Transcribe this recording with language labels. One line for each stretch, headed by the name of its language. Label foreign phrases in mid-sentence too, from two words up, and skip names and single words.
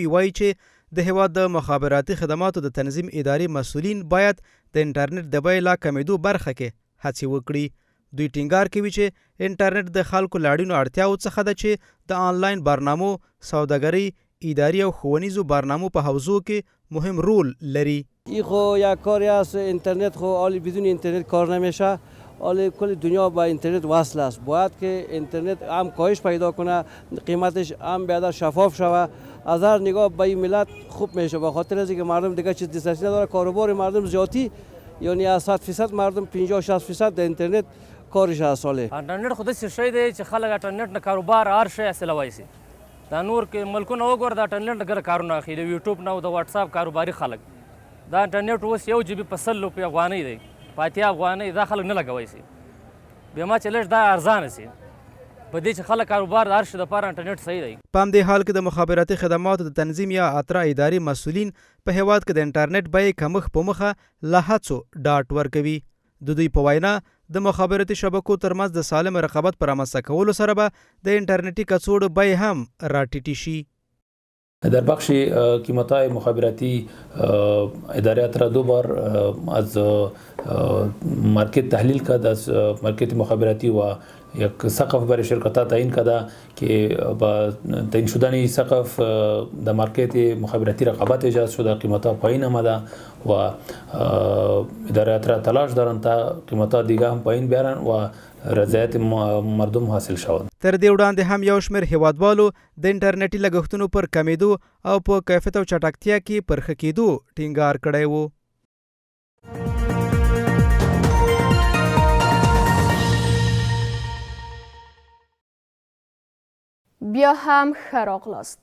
Pashto: وایي چې د هیواد د مخابراتي خدماتو د تنظیم ادارې مسؤلین باید د انټرنیټ د بیې لا کمیدو برخه کې هڅې وکړي. دوی ټینګار کوي چې انټرنیټ د خلکو له اړینو اړتیاو څخه ده چې د آنلاین برنامو، سوداګرۍ، اداري او ښوونیزو برنامو په حوزو کې مهم رول لري.
Persian: این خو یک کاری است. اینترنت خو حالی بدون اینترنت کار نمیشه. حالی کل دنیا با اینترنت وصل است. باید که اینترنت هم کاهش پیدا کنه، قیمتش هم بیادر شفاف شوه. از هر نگاه به این ملت خوب میشه، به خاطر از اینکه مردم دیگه چیز دسترسی نداره. کاروبار مردم زیادی، یعنی از 100% مردم 50-60% در اینترنت کارش از ساله.
Pashto: انټرنیټ خو داسې شی دی چې خلک انټرنیټ نه کاروبار هر شی حاصلولی شي. دا نور ملکونه وګوره د انټرنیټ نه ګره کارونه اخلي، د یوټیوب نه او د واتساپ کاروباري خلک. دا انټرنیټ اوس 1 GB په 100 روپۍ افغانۍ دی، په 80 افغانۍ دا خلک نه لګولی شي. بیا ما چې لږ دا ارزانه شي په دې چې خلک کاروبار د هر شي دپاره انټرنیټ صحیح دی. په همدې حال کې د مخابراتي خدماتو د تنظیم یا اترا ادارې مسؤلین په هیواد کې د انټرنیټ بیې کمښت په مخه له هڅو ډاډ ورکوي. د دوی په وینا د مخابراتي شبکو ترمنځ د سالم رقابت پر رامنځته کولو سره به د انټرنیټي کڅوړو بیې هم راټیټې شي.
Persian: در بخش قیمت‌های مخابراتی اداره اترا 2 بار از مارکت تحلیل کرد، از مارکت مخابراتی و یک سقف برای شرکت‌ها تعیین کرده که با تعیین شدن این سقف در مارکت مخابراتی رقابت ایجاد شده، قیمت‌ها پایین آمده و اداره اترا تلاش دارند تا قیمت‌ها دیگه هم پایین بیارن و رضایت مردم حاصل شود.
Pashto: تر دې وړاندې هم یو شمېر هیوادوالو د انټرنیټي لګښتونو پر کمیدو او په کیفیت او چټکتیا کې پر ښه کېدو ټینګار کړی و. بیا هم ښه راغلاست.